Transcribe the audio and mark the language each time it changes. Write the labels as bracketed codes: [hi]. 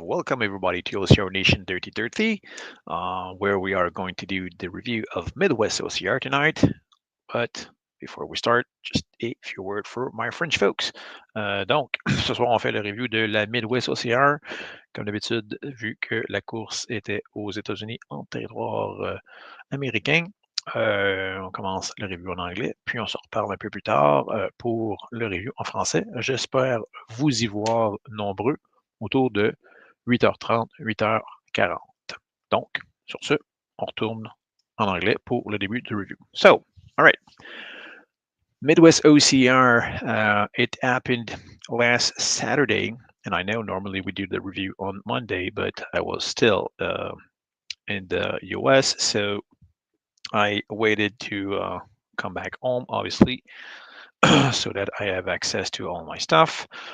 [en] Welcome everybody to OCR Nation 3030, where we are going to do the review of Midwest OCR tonight. But before we start, just a few words for my French folks. [fr] Donc, ce soir, on fait le review de la Midwest OCR. Comme d'habitude, vu que la course était aux États-Unis en territoire américain, on commence le review en anglais, puis on se reparle un peu plus tard pour le review en français. J'espère vous y voir nombreux autour de 8h30, 8h40. Donc, sur ce, on retourne en anglais pour le début du review. [en] So, all right. Midwest OCR, it happened last Saturday, and I know normally we do the review on Monday, but I was still in the US, so I waited to come back home, obviously, so that I have access to all my stuff.